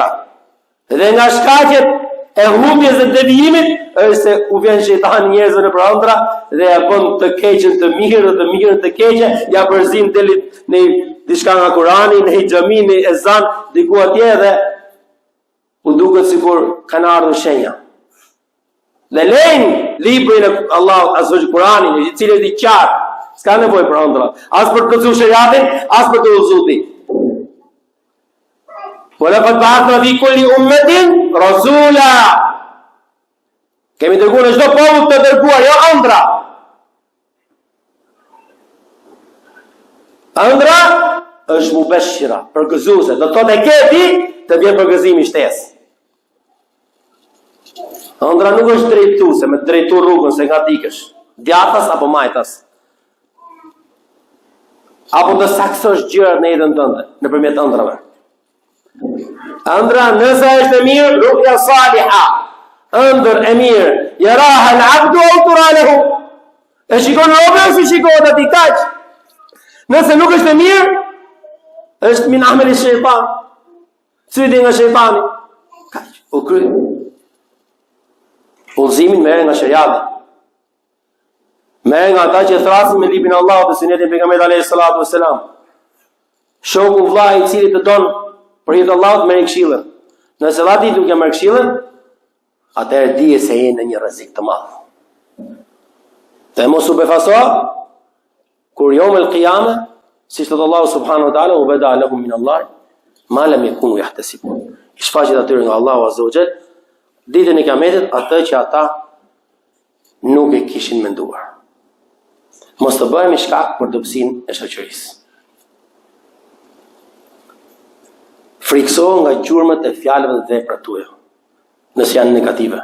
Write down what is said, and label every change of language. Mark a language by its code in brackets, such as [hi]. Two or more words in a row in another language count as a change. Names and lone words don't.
[sq] Dhe nga shkaqet e humbjes dhe devijimit është se u vjen shejtani njerëzve në ëndra dhe ja bën të keqen të mirë dhe të mirën të keqe, ja përzin delit në diçka nga Kurani, në xhami, në ezan, diku atje dhe u duket sikur kanë ardhur shenja. Dhe lejnë librin e Allahut [ar] عز وجل [sq] Kur'anin, i cili është i qartë, s'ka nevojë për ëndra, as për të plotësuar shariatin, as për të udhëzuar. [ar] وَلَقَدْ بَعَثْنَا فِي كُلِّ أُمَّةٍ رَسُولًا. [sq] Kemi dërguar në çdo popull të dërguar, jo ëndra. Ëndra është mubashira, përgëzuese, do të thotë e ke ti të vjen përgëzimi i shtesë. Ëndra nuk është drejtuese, me drejtu rrugën se nga dikësh, djathtas apo majtas. Apo të saksosh gjërat në jetën tënde nëpërmjet ëndrave. Ëndra nëse është e mirë, [ar] رؤيا صالحة. [sq] Ëndër e mirë, [ar] يراها العبد أو ترى له. [sq] E shikon roba si shikohet aty kaq. Nëse nuk është e mirë, është [ar] من عمل شيطان. [sq] Sydi nga shejtani. Kaq. U kry. Udhëzimin merren nga shariati. Merren nga ata që thrasin me librin e Allahut dhe sunetin e pejgamberit [ar] عليه الصلاة والسلام. [sq] Shoku vllai i cili të don për hir të Allahut merr këshillën. Nëse vati nuk e merr këshillën, atëherë dije se je në një rrezik të madh. Dhe mos u befaso kur [ar] يوم القيامة, [sq] si thot Allahu [ar] سبحانه وتعالى, [sq] u [ar] بدا لهم من الله ما لم يكونوا يحتسبون. [sq] I shfaqet atyre nga Allahu [ar] عز وجل [sq] ditën e kiametit atë që ata nuk e kishin menduar. Mos të bëhemi shkak për dobësinë e shoqërisë. Friksohu nga gjurmët e fjalëve dhe veprat tuaja, nëse janë negative.